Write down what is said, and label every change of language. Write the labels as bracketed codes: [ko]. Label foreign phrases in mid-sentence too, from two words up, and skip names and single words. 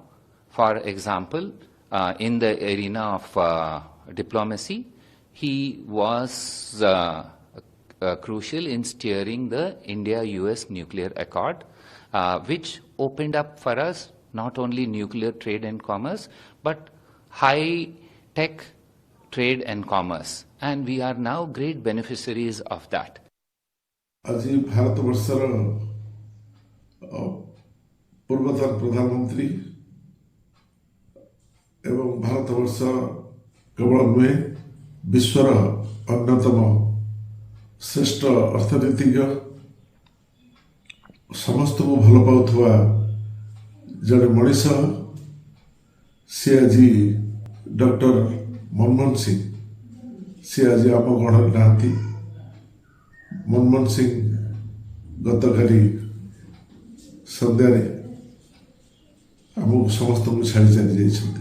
[en] For example, in the arena of diplomacy, he was crucial in steering the India-US nuclear accord, which opened up for us not only nuclear trade and commerce, but high-tech trade and commerce. And we are now great beneficiaries of that. [as] আজি ভারতবর্ষর পূর্বতন প্রধানমন্ত্রী এবং ভারতবর্ষ কেবল নুহে বিশ্বর অন্যতম শ্রেষ্ঠ অর্থনীতিজ্ঞ, [or] ସମସ୍ତଙ୍କୁ ଭଲ ପାଉଥିବା ଜଣେ ମଣିଷ, ସେ ଆଜି ଡକ୍ଟର ମନମୋହନ ସିଂ, ସେ ଆଜି ଆମ ଗଣରେ ନାହାନ୍ତି। ମନମୋହନ ସିଂ ଗତକାଲି ସନ୍ଧ୍ୟାରେ ଆମକୁ ସମସ୍ତଙ୍କୁ ଛାଡ଼ି ଚାଲି ଯାଇଛନ୍ତି।